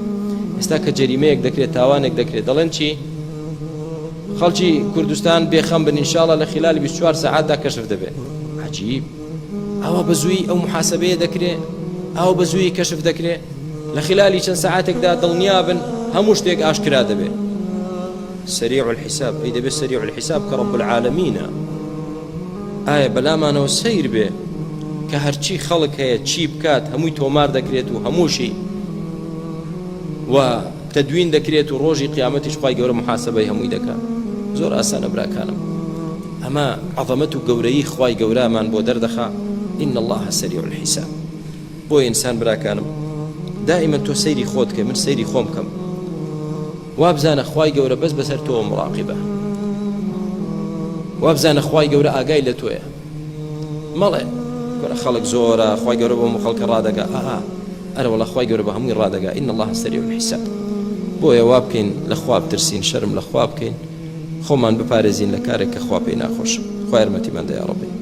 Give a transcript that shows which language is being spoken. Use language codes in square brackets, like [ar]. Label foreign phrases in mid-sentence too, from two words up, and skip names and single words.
[ckb] ئێستا کە جەریمەیەک دەکرێت، تاوانێک دەکرێت، دەڵێن چی؟ خەڵکی کوردستان بێخەم بن ئینشاڵڵا لە خلالی 24 ساعاتدا کەشف دەبێت. عەجیب! ئەوە بەزووی ئەو محاسبەیە دەکرێت، ئەو بەزووی کەشف دەکرێت، لە خلالی چەند ساعاتێکدا دڵنیا بن هەموو شتێک ئاشکرا دەبێت. [ar] سريع الحساب [ckb] ئەی دەبێت [ar] سريع الحساب کە رب العالمینە. [ckb] ئایا بەلامانەوە سەیر بێ کە هەرچی خەڵک هەیە چی بکات هەمووی تۆمار دەکرێت و هەمووشی و تەدوین دەکرێت و ڕۆژی قیامەتیش خوای گەورە محاسبەی هەمووی دەکات. زۆر ئاسانە براکانم. ئەمە عەظەمەت و گەورەیی خوای گەورەمان بۆ دەردەخا. [ar] إن الله سريع الحساب. [ckb] بۆ ئینسان براکانم دائما تۆ سەیری خۆت کە، من سەیری خۆم کەم، وابزانە خوای گەورە بەس بەسەر تۆ مراقبە، وابزانە خوای گەورە ئاگای لە تۆیە. مەڵێ خەڵک زۆرە، خوای گەورە بۆ خەڵکە ڕادەگا، ئەرە وەڵا خوای گەورە بە هەمووی ڕادەگا. [ar] إن الله سريع الحساب. [ckb] بۆیە وا بکەین لە خوا بترسین، شەرم لە خوا بکەین، خۆمان بپارێزین لە کارێک کە خوا پێی ناخۆشە. خوای یارمەتیمان دە [ar] یا ڕەبی.